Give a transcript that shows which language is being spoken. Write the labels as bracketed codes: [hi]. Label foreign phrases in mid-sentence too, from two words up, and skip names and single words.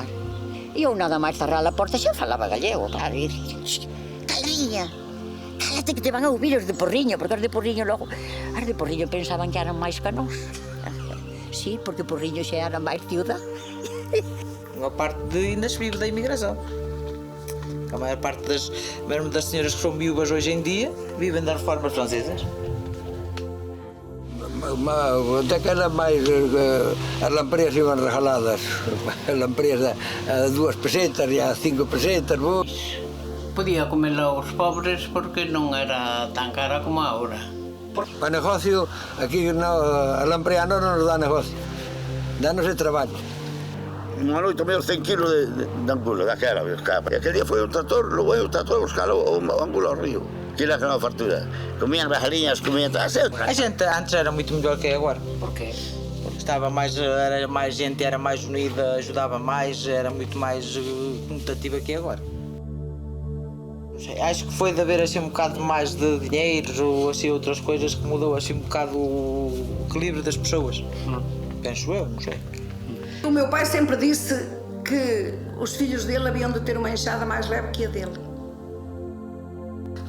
[gl] E eu nada máis cerrar a porta xa falaba gallego. Claro, e dicía, calariña, cálate que te van a ouvir os de Porriño, porque os de Porriño pensaban que eran máis que nós. Sí, porque Porriño xa era máis ciudad. [pt] Unha parte ainda se vive da imigração. A maior parte mesmo das senhoras que são viúvas hoje em dia vivem das reformas francesas. [gl] Até que era máis as lampreas iban regaladas, as lampreas a 2 pesetas e a 5 pesetas. Podía comerla aos pobres porque non era tan cara como agora. Para negocio, aquí a lamprea non nos dá negocio, dános de traballo. Unha noite medio 100 kilos de angulo, daquela, e aquel día foi o tractor, logo o tractor a buscar o angulo ao río. Que era a fartura. Comían as galiñas, comían todas. A xente antes era moito mellor que agora. Por qué? Porque era máis gente, era máis unida, ajudava máis, [pt] era muito mais comutativa que agora. Não sei, acho que foi de haver assim um bocado mais de dinheiros ou assim outras coisas que mudou assim um bocado o equilíbrio das pessoas. Penso eu, não sei. O meu pai sempre disse que os filhos dele haviam de ter uma enxada mais leve que a dele.